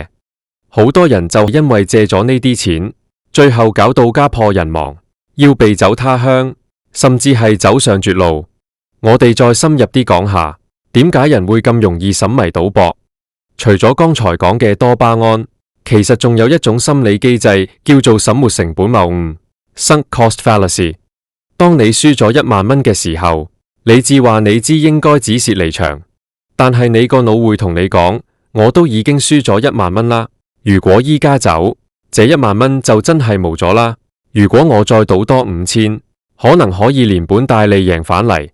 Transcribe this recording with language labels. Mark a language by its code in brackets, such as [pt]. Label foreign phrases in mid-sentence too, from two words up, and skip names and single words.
[yue] 好多人就因為借咗呢啲錢，最後搞到家破人亡，要避走他鄉，甚至係走上絕路。我哋再深入啲講下，點解人會咁容易沉迷賭博？除咗剛才講嘅多巴胺，其實仲有一種心理機制叫做沈沒成本謬誤 [en] （sunk cost fallacy）。 [yue] 當你輸咗1萬蚊嘅時候，你至話你知應該止蝕離場，但係你個腦會同你講，我都已經輸咗1萬蚊啦。如果依家走，這1萬蚊就真係冇咗啦。如果我再賭多5000，可能可以連本帶利贏返嚟。